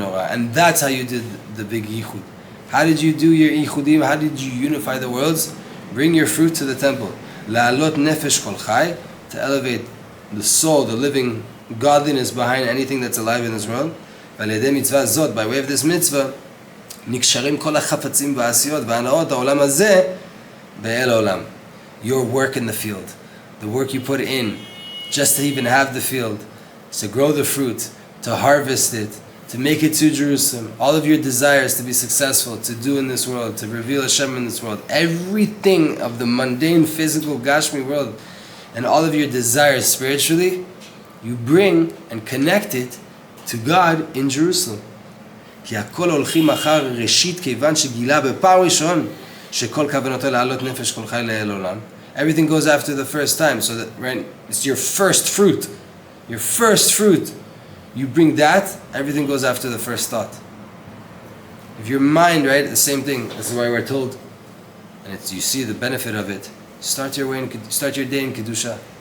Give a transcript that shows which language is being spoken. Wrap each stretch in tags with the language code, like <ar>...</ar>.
<en>And that's how you did the big yichud. How did you do your yichudim? How did you unify the worlds? Bring your fruit to the temple. To elevate the soul, the living godliness behind anything that's alive in this world. By way of this mitzvah,</en> <he>נקשרים כל החפצים והעשיות והנאות העולם הזה באל העולם.</he> <en>Your work in the field, the work you put in just to even have the field, to grow the fruit, to harvest it, to make it to Jerusalem, all of your desires to be successful, to do in this world, to reveal Hashem in this world, everything of the mundane, physical, Gashmi world, and all of your desires spiritually, you bring and connect it to God in Jerusalem.</en> <he>כי הכל הולכים אחר ראשית כיוון שגילה בפעם ראשון שכל כוונתו להעלות נפש כל חי לאל עולם.</he> <en>Everything goes after the first time, so that, right, it's your first fruit. Your first fruit. You bring that, everything goes after the first thought. If your mind, right, the same thing, this is why we're told, and you see the benefit of it, start your day in Kedusha.</en>